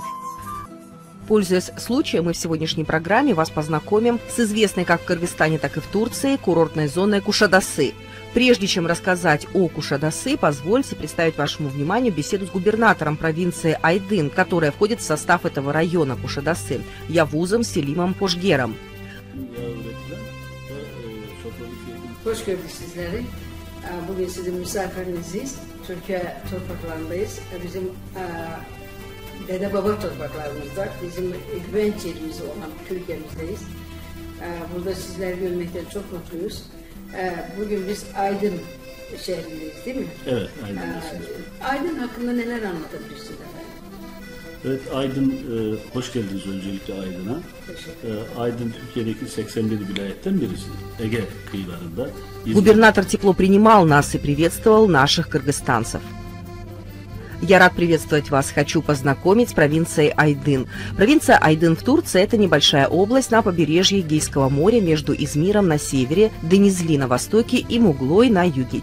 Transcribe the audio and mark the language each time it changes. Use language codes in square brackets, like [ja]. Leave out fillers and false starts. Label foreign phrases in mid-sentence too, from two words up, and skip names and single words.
[ru] Пользуясь случаем, мы в сегодняшней программе вас познакомим с известной как в Кыргызстане, так и в Турции курортной зоной Кушадасы. Прежде чем рассказать о Кушадасы, позвольте представить вашему вниманию беседу с губернатором провинции Айдын, которая входит в состав этого района Кушадасы, Явузом Селимом Пожгером. [tr] Hoş gördük sizleri. Bugün sizin misafiriniziz. Türkiye topraklarındayız. Bizim dede baba topraklarımızda, bizim güvenç yerimiz olan Türkiye'mizdeyiz. Burada sizleri görmekten çok mutluyuz. Bugün biz Aydın şehrindeyiz, değil mi? Evet, Aydın'dayız. Aydın hakkında neler anlatabilirsiniz efendim? Evet, Aydın, hoş geldiniz öncelikle Aydın'a. Aydın Türkiye'deki 81 vilayetten birisi. Ege kıyılarında. [ru] Губернатор тепло принимал нас и приветствовал наших кыргызстанцев. Я рад приветствовать вас, хочу познакомить с провинцией Айдын. Провинция Айдын в Турции – это небольшая область на побережье Эгейского моря между Измиром на севере, Денизли на востоке и Муглой на юге.